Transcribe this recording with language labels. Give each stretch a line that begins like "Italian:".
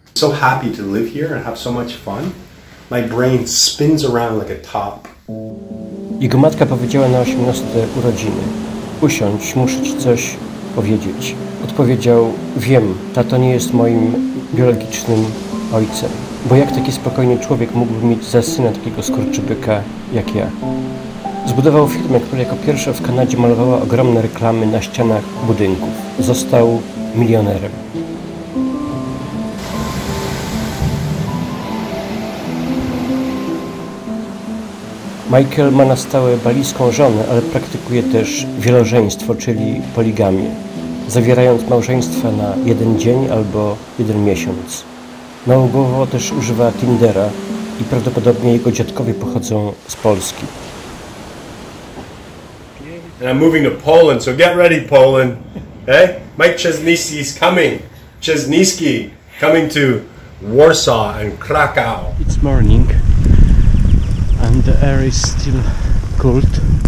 English: So happy to live here and have so much fun. My brain spins around like a top.
Polish: Jego matka powiedziała na 18 urodziny: usiądź, muszę ci coś powiedzieć. Odpowiedział: wiem, tato nie jest moim biologicznym ojcem, bo jak taki spokojny człowiek mógłby mieć za syna takiego skurczybyka jak ja? Zbudował firmę, która jako pierwsza w Kanadzie malowała ogromne reklamy na ścianach budynków. Został milionerem. Michael ma na stałe balijską żonę, ale praktykuje też wielożeństwo, czyli poligamię, zawierając małżeństwa na jeden dzień albo jeden miesiąc. Nałogowo też używa Tindera i prawdopodobnie jego dziadkowie pochodzą z Polski.
English: And I'm moving to Poland, so get ready, Poland. Hey, Mike Czesnicki's coming. Czesnicki coming to Warsaw and Krakow. It's morning and the air is still cold.